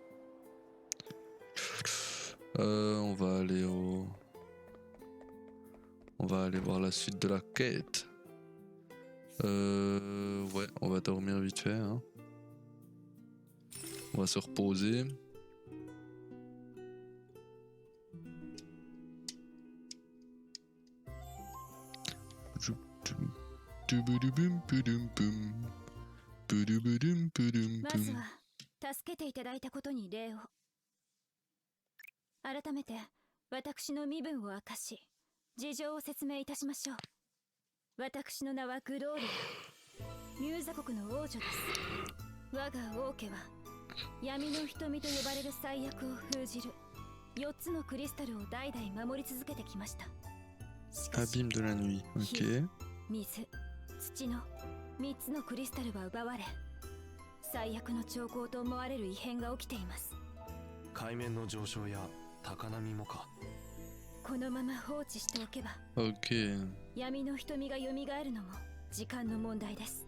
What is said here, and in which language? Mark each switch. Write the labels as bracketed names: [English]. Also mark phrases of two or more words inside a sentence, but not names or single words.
[French] On va aller au... On va aller voir la suite de la quête. Ouais, on va dormir vite fait. Hein. On va se reposer. [Japanese] 助けていただいたことに礼を。改めて私の身分を明かし、事情を説明いたしましょう。私の名はグローリア、ミューザ国の王女です。我が王家は闇の瞳と呼ばれる災厄を封じる4つのクリスタルを代々守り続けてきました。しかし [French] Abîme de la nuit, ok. [Japanese] 水、土の3つのクリスタルは奪われ、最悪の兆候と思われる異変が起きています。海面の上昇や高波もか。このまま放置しておけば、 [French] Ok. [Japanese] 闇の瞳が蘇るのも時間の問題です。